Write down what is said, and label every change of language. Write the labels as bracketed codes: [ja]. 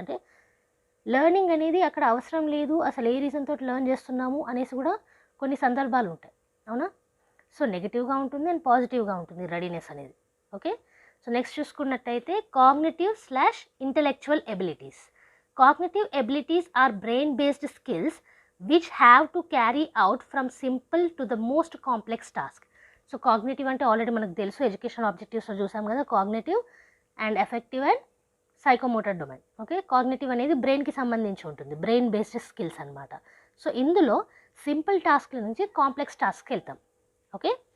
[te] అంటే లెర్నింగ్ అనేది అక్కడ అవసరం లేదు, అసలు ఏ రీజన్ తోటి లెర్న్ చేస్తున్నాము అనేసి కూడా కొన్ని సందర్భాలు ఉంటాయి, అవునా? సో నెగిటివ్గా ఉంటుంది అండ్ పాజిటివ్గా ఉంటుంది రెడీనెస్ అనేది. ఓకే. సో నెక్స్ట్ చూసుకున్నట్టయితే కాగ్నిటివ్/ఇంటెలెక్చువల్ abilities. [en] Cognitive abilities are brain-based skills which have to carry out from simple to the most complex task. [te] So cognitive అంటే ఆల్రెడీ మనకు తెలుసు, ఎడ్యుకేషనల్ ఆబ్జెక్టివ్స్లో చూసాం కదా, cognitive and effective and psychomotor domain. Okay. Cognitive అనేది బ్రెయిన్కి సంబంధించి ఉంటుంది, బ్రెయిన్ బేస్డ్ స్కిల్స్ అనమాట. సో ఇందులో సింపుల్ టాస్క్ల నుంచి కాంప్లెక్స్ టాస్క్కి వెళ్తాం. ఓకే.